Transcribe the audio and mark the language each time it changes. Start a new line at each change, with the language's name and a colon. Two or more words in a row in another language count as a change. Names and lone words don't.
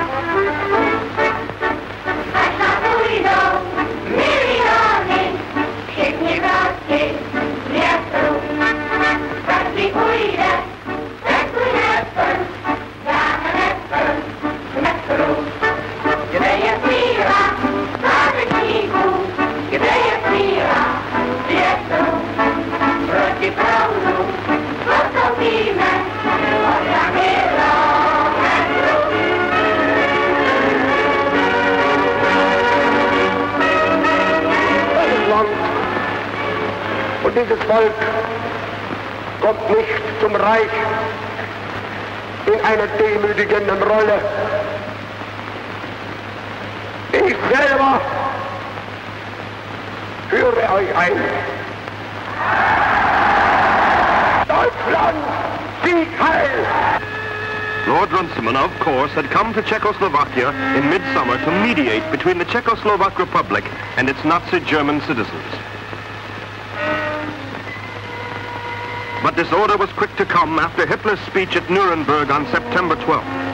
Czech: Až nás ujdou miliony, všichni proti větru, každý ujde, dáme metru, kde je síla pátečníků, kde je síla větru, proti proudu postoupíme od kilometru.
German: Dieses Land und dieses Volk kommt nicht zum Reich in einer demütigenden Rolle. Ich selber führe euch ein. Deutschland, Sieg heil!
English: Lord Runciman, of course, had come to Czechoslovakia in midsummer to mediate between the Czechoslovak Republic and its Nazi German citizens. But this order was quick to come after Hitler's speech at Nuremberg on September 12th.